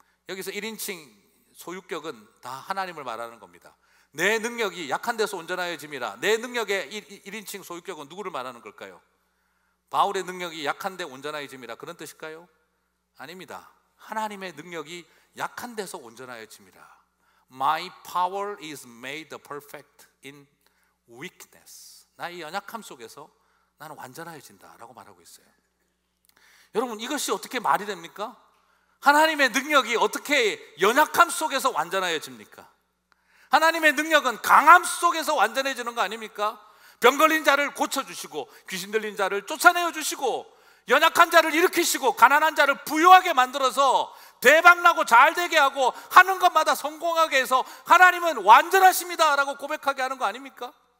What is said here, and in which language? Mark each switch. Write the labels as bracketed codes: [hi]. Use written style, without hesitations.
[ko] 여기서 1인칭 소유격은 다 하나님을 말하는 겁니다. 내 능력이 약한 데서 온전하여 짐이라. 내 능력의 1인칭 소유격은 누구를 말하는 걸까요? 바울의 능력이 약한데 온전하여 짐이라, 그런 뜻일까요? 아닙니다. 하나님의 능력이 약한 데서 온전하여 짐이라. [en] My power is made perfect in weakness. [ko] 나의 연약함 속에서 나는 완전하여진다 라고 말하고 있어요. 여러분, 이것이 어떻게 말이 됩니까? 하나님의 능력이 어떻게 연약함 속에서 완전하여집니까? 하나님의 능력은 강함 속에서 완전해지는 거 아닙니까? 병 걸린 자를 고쳐주시고 귀신 들린 자를 쫓아내어 주시고 연약한 자를 일으키시고 가난한 자를 부유하게 만들어서 대박나고 잘되게 하고 하는 것마다 성공하게 해서 하나님은 완전하십니다 라고 고백하게 하는 거 아닙니까?